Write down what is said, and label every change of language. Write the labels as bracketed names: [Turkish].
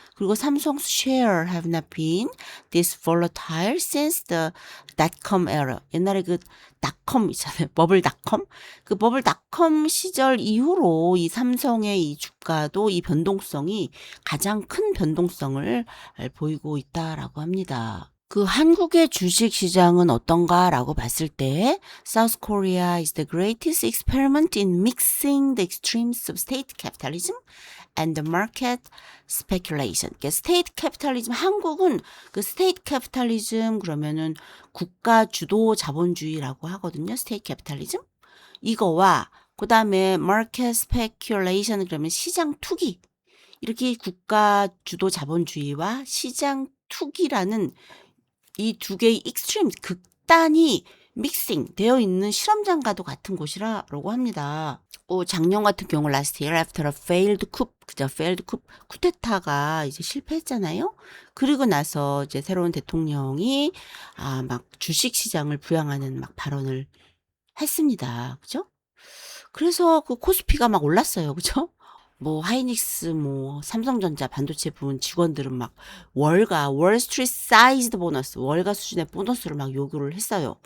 [English] 그리고 삼성 share have not been this volatile since the dot-com era. [Korean] 옛날에 그 닷컴 있잖아요. 버블닷컴. 그 버블닷컴 시절 이후로 이 삼성의 이 주가도 이 변동성이 가장 큰 변동성을 보이고 있다라고 합니다. 그 한국의 주식 시장은 어떤가라고 봤을 때 [English] South Korea is the greatest experiment in mixing the extremes of state capitalism and the market speculation. [Korean] 그러니까 state capitalism, 한국은 그 state capitalism 그러면은 국가 주도 자본주의라고 하거든요. state capitalism. 이거와 그다음에 market speculation 그러면 시장 투기. 이렇게 국가 주도 자본주의와 시장 투기라는 이 두 개의 익스트림, 극단이 믹싱 되어 있는 실험장과도 같은 곳이라고 합니다. 작년 같은 경우 [English] last year after a failed coup, [Korean] 그죠? failed coup, 쿠데타가 이제 실패했잖아요. 그리고 나서 이제 새로운 대통령이 막 주식 시장을 부양하는 막 발언을 했습니다. 그죠? 그래서 그 코스피가 막 올랐어요. 그죠? 뭐 하이닉스 뭐 삼성전자 반도체 부문 직원들은 막 월스트리트 사이즈드 보너스, 월가 수준의 보너스를 막 요구를 했어요.